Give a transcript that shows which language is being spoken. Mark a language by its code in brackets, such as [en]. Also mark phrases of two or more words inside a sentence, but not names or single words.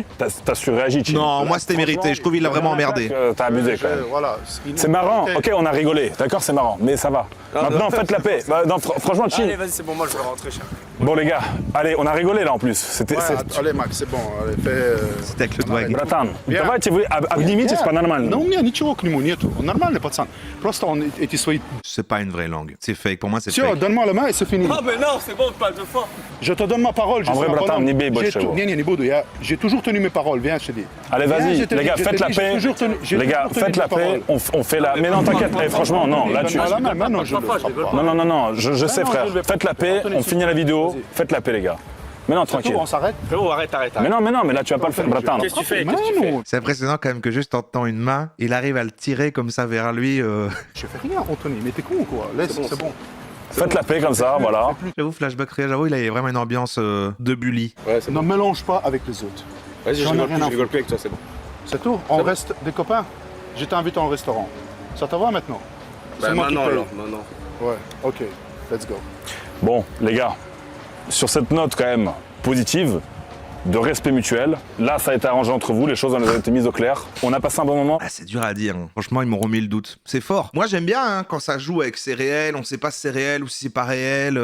[fr] T'as surréagi. Chine. Non, moi c'était mérité. Je trouve qu'il l'a vraiment emmerdé. T'as abusé quand même. Voilà. C'est marrant. Ok, on a rigolé. D'accord, c'est marrant. Mais ça va. Maintenant, faites la paix. Bah, non, franchement, chill. Allez, vas-y, c'est bon, moi je vais rentrer, chef. Bon les gars, allez, on a rigolé là en plus. C'était. Allez Max, c'est bon. Allez, fais... C'était avec le doigt. [ru] Bratан, давайте вы обнимитесь по-нормальному. Ну, у меня ничего к нему нету. Он нормальный пацан. Просто он эти свои... [fr] C'est pas une vraie langue. C'est fake. Pour moi, c'est [ru] Все, [fr] fake. donne-moi la main et c'est fini. Ah, mais non, c'est bon, on parle de fois. Je te donne ma parole. En vrai, [ru] bratан, не бей больше его. Не буду. [fr] J'ai toujours tenu mes paroles. Viens, je te dis. Allez, vas-y, les gars, faites la paix. Les gars, faites la paix. On fait la. Mais non, t'inquiète. Franchement, non. Là, tu. Non. Je sais, frère. Faites la paix. On finit la vidéo. Faites la paix, les gars. Mais non, tranquille. On s'arrête. Frérot, arrête. Mais non, mais là, tu vas pas le faire, bratан. Qu'est-ce que tu fais? C'est impressionnant quand même que juste en tenant une main, il arrive à le tirer comme ça vers lui. Je fais rien, Anthony. Mais t'es con ou quoi? Laisse, c'est bon. Faites la paix comme ça, voilà. J'avoue, Flashback Réel, j'avoue, il avait vraiment une ambiance de bully. Ouais, c'est Ne bon. mélange pas avec les autres. Vas-y, je J'en ai rien à rigole plus avec toi, c'est bon. C'est tout. On reste des copains. Je t'invite en restaurant. Ça te va maintenant? Bah, C'est moi qui maintenant, paye. alors, maintenant. Ouais, [en] ok. Let's go. [fr] Bon, les gars, sur cette note quand même positive, de respect mutuel, là, ça a été arrangé entre vous, les choses ont été mises au clair. On a passé un bon moment. Ah, c'est dur à dire. Hein. Franchement, ils m'ont remis le doute. C'est fort. Moi, j'aime bien hein, quand ça joue avec c'est réel, on sait pas si c'est réel ou si c'est pas réel.